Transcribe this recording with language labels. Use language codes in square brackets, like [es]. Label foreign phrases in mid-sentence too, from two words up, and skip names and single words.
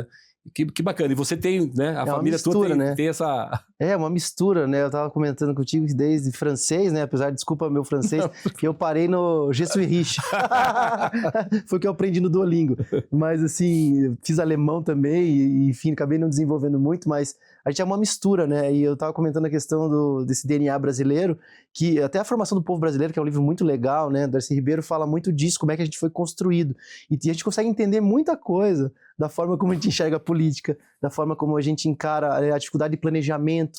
[pt] Que bacana. E você tem, né? A família toda tem essa... É uma mistura, né? Eu tava comentando contigo que desde francês, né? Apesar de, desculpa meu francês, que eu parei no [fr] Je suis riche. [pt] Foi o que eu aprendi no Duolingo. Mas, assim, fiz alemão também e, enfim, acabei não desenvolvendo muito, mas a gente é uma mistura, né? E eu tava comentando a questão desse DNA brasileiro, que até a formação do povo brasileiro, que é um livro muito legal, né? Darcy Ribeiro fala muito disso, como é que a gente foi construído. E a gente consegue entender muita coisa da forma como a gente enxerga a política, da forma como a gente encara a dificuldade de planejamento,